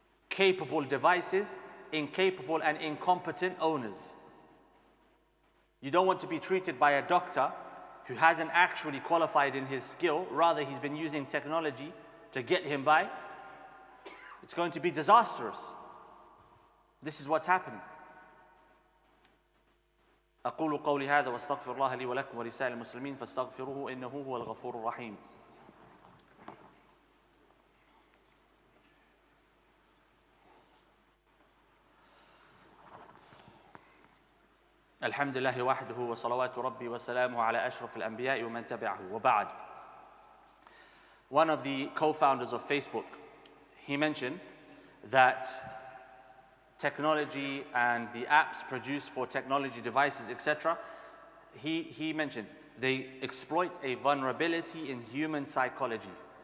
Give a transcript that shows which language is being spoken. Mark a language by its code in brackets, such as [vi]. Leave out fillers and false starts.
[en] Capable devices, incapable and incompetent owners. You don't want to be treated by a doctor who hasn't actually qualified in his skill, rather he's been using technology to get him by. It's going to be disastrous. This is what's happening. [ar] أقول قولي هذا واستغفر الله لي ولكم ولسائر المسلمين فاستغفروه إنه هو الغفور الرحيم. الحمد لله وحده وصلوات ربي وسلامه على أشرف الأنبياء ومن تبعه وبعد. [en] One of the co-founders of Facebook, he mentioned that technology and the apps produced for technology devices, etc., he mentioned they exploit a vulnerability in human psychology.